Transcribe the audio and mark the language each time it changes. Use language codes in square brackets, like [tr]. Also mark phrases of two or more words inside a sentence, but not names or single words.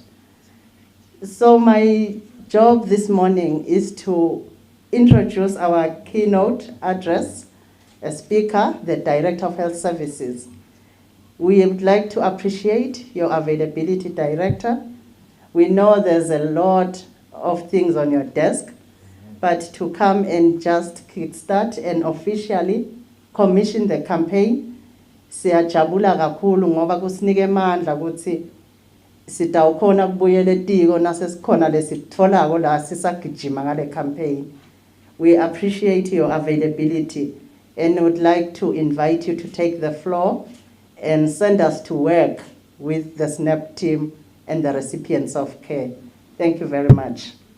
[en] So my job this morning is to introduce our keynote address, a speaker, the Director of Health Services. We would like to appreciate your availability, Director. We know there's a lot of things on your desk, but to come and just kickstart and officially commission the campaign, [ss] siyajabula kakhulu ngoba kusinike amandla ukuthi sitawukhona kubuyela etiko nasesikhona lesitholako la sisagijima ngale campaign. [en] We appreciate your availability and would like to invite you to take the floor and send us to work with the SNAP team and the recipients of care. Thank you very much.